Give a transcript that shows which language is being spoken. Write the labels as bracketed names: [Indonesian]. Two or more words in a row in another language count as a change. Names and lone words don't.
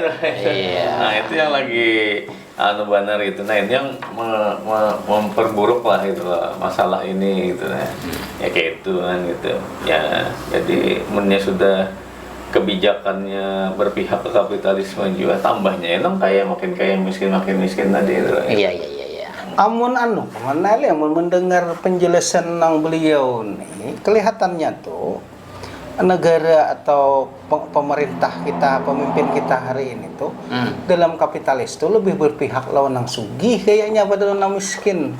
[Indonesian] Nah, itu yang lagi benar itu. Nah, ini yang memperburuk lah itu masalah ini gitu nah. Ya kayak itu kan gitu. Ya, jadi mennya sudah kebijakannya berpihak ke kapitalisme juga tambahnya emang kaya makin kaya makin miskin tadi itu. Iya. [Banjar] Amun kemana le amun mendengar penjelasan nang beliau nih kelihatannya tuh negara atau pemerintah kita, pemimpin kita hari ini tuh dalam kapitalis tuh lebih berpihak lawan nang sugih kayaknya pada nang miskin.